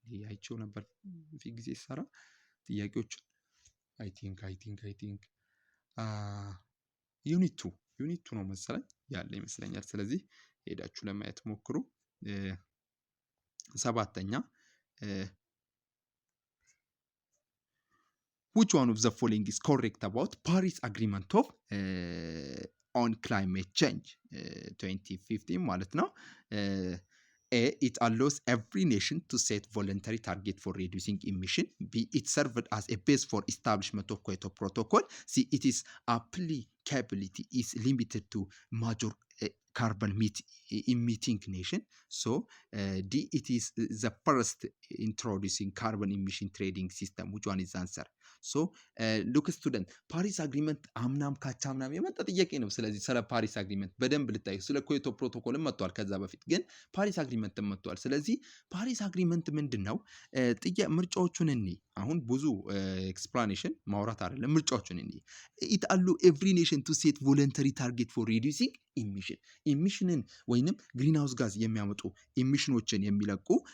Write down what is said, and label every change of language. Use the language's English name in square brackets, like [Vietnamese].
[Amharic] አይቼው ነበር ፊት ጊዜ ሲሰራ ጥያቄዎች [English] አይ ቲንክ ዩኒት ቱ [Amharic] ነው መሰለኝ ያለ ይመስለኛል። ስለዚህ ሄዳችሁ ለማየት ሞክሩ። ሰባተኛ [English] which one of the following is correct about Paris Agreement of on climate change 2015 [Amharic] ማለት ነው። A. [English] It allows every nation to set voluntary target for reducing emission. B. It served as a base for establishment of Kyoto Protocol. C. It is applicability is limited to major carbon emitting nation. So D. It is the first introducing carbon emission trading system. Which one is the answer? ሶ ሉክ ስቱደንት [Amharic] ፓሪስ አግሪመንት አምናም ካቻምናም የመጣ ጥያቄ ነው። ስለዚህ ስለ ፓሪስ አግሪመንት በደንብ ልታዩ። ስለ ኮዮቶ ፕሮቶኮልም መጥቷል ከዛ በፊት ግን ፓሪስ አግሪመንትም መጥቷል። ስለዚህ ፓሪስ አግሪመንት ምንድን ነው? ምርጫዎቹን እኒ አሁን ብዙ ኤክስፕላኔሽን ማውራት አይደለም። ምርጫዎቹን እኒ [English] ኢት አሉ ኤቭሪ ኔሽን ቱ ሴት ቮለንተሪ ታርጌት ፎር ሪዲዩሲንግ ኢሚሽንን [Amharic] ወይንም ግሪን ሃውስ ጋዝ የሚያመጡ ኢሚሽኖችን የሚለቁ